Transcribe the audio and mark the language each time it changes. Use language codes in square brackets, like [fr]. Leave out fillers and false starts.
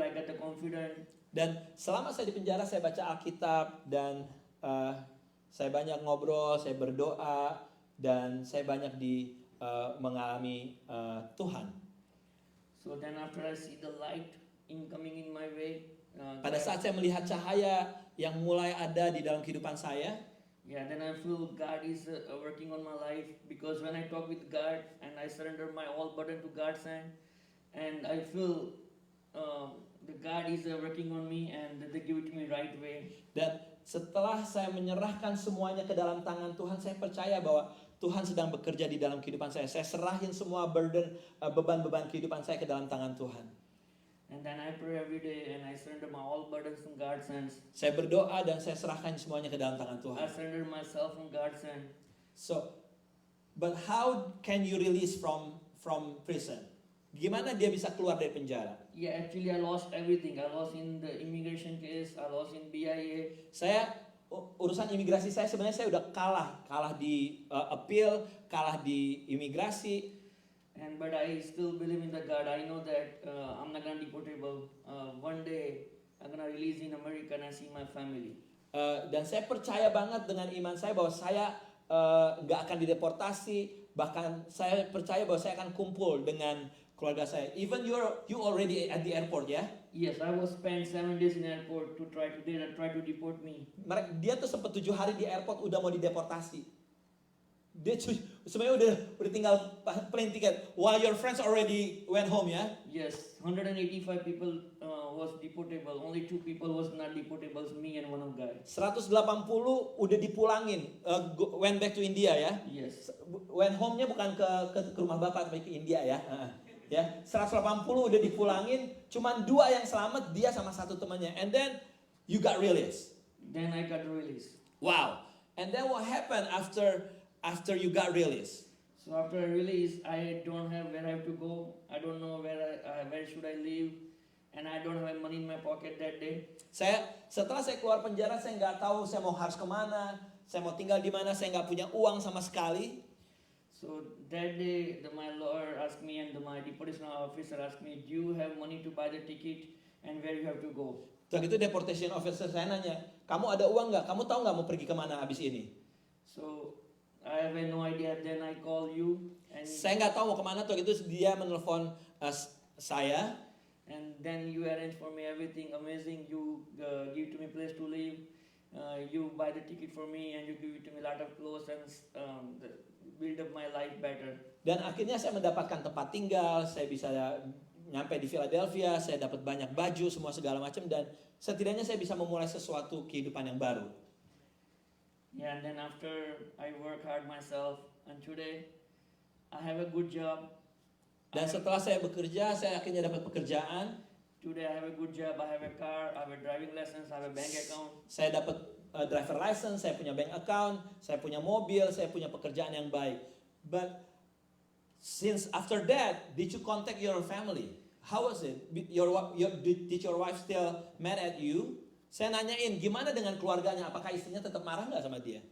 [en] I get the confidence. [id] Dan selama saya di penjara saya baca Alkitab dan saya banyak ngobrol, saya berdoa dan saya banyak mengalami Tuhan. [en] So then after I see the light incoming in my way. [id] Pada saat saya melihat cahaya yang mulai ada di dalam kehidupan saya, [en] yeah, then I feel God is working on my life, because when I talk with God and I surrender my all burden to God's hand, and I feel the God is working on me and they give it to me right way. [id] Dan setelah saya menyerahkan semuanya ke dalam tangan Tuhan, saya percaya bahwa Tuhan sedang bekerja di dalam kehidupan saya. Saya serahin semua beban-beban kehidupan saya ke dalam tangan Tuhan. [en] And then I pray every day and I surrender my all burdens in God's hands. [id] Saya berdoa dan saya serahkan semuanya ke dalam tangan Tuhan. [en] I surrender myself in God's hand. So, but how can you release from prison? [id] Gimana dia bisa keluar dari penjara? [en] Yeah, actually I lost everything. I lost in the immigration case. I lost in BIA. [id] Saya urusan imigrasi saya sebenarnya saya udah kalah di appeal, kalah di imigrasi. [en] But I still believe in the God. I know that I'm not gonna deportable. One day I'm gonna release in America and I see my family. [id] Dan saya percaya banget dengan iman saya bahwa saya nggak akan dideportasi. Bahkan saya percaya bahwa saya akan kumpul dengan keluarga saya. [en] Even you already at the airport ya. Yes, I was spent 7 days in airport to try to deport me. [id] Dia tuh sempat 7 hari di airport udah mau dideportasi. Dia sebenarnya udah tinggal [en] plane ticket. While your friends already went home ya. Yes, 185 people was deportable. Only 2 people was not deportable, me and one of guy. [id] 180 udah dipulangin, [en] went back to India [id] ya. [en] Yes. Went home- [id] nya bukan ke rumah bapak tapi ke India ya. Ya, 180 udah dipulangin, cuman 2 yang selamat, dia sama 1 temannya. [en] And then you got released. Then I got released. Wow. And then what happened after you got released? So after I release, I don't have where I have to go. I don't know where should I live, and I don't have money in my pocket that day. [id] Setelah saya keluar penjara, saya nggak tahu saya mau harus kemana, saya mau tinggal di mana, saya nggak punya uang sama sekali. [en] So that day, my lawyer asked me and my deportation officer asked me, do you have money to buy the ticket and where you have to go? [id] Setelah itu deportation officer saya nanya, kamu ada uang nggak? Kamu tahu nggak mau pergi kemana abis ini? [en] So I have no idea. Then I call you and [id] Saya nggak tahu mau kemana. Tuh itu dia menelpon saya. [en] And then you arrange for me everything amazing. You give to me place to live. You buy the ticket for me and you give it to me a lot of clothes and build up my life better. [id] Dan akhirnya saya mendapatkan tempat tinggal. Saya bisa nyampe di Philadelphia. Saya dapat banyak baju, semua segala macam. Dan setidaknya saya bisa memulai sesuatu kehidupan yang baru. [en] Yeah, and then after I work hard myself, and today I have a good job. [id] Dan setelah saya bekerja, saya akhirnya dapat pekerjaan. [en] Today I have a good job. I have a car. I have a driving license. I have a bank account. [id] Saya dapat driver license, saya punya bank account, saya punya mobil, saya punya pekerjaan yang baik. [en] But since after that, did you contact your family? How was it? Did your wife still mad at you? [id] Saya nanyain gimana dengan keluarganya, apakah istrinya tetap marah nggak sama dia?